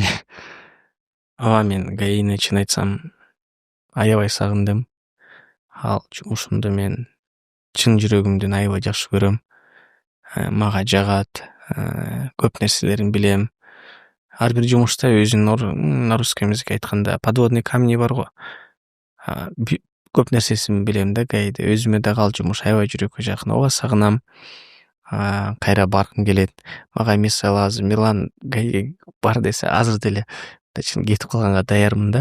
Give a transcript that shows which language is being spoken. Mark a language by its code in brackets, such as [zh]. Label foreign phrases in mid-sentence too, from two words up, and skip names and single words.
[ky] Ооба, мен ГАИни чын айтсам аябай сагындым. Ал жумушумду мен чын жүрөгүмдөн аябай жакшы көрөм. Мага жагат, көп нерселерин билем. Ар бир жумушта өзүнүн [ru] на русском языке [ky] айтканда [ru] подводный камни [ky] бар го. Көп нерсесин билем да ГАИде. Өзүмө дагы ал жумуш аябай жүрөккө жакын. Ооба сагынам. Кайра баргым келет. Мага мисалы азыр Мирлан ГАИге бар десе азыр деле чын кетип калганга даярмын да.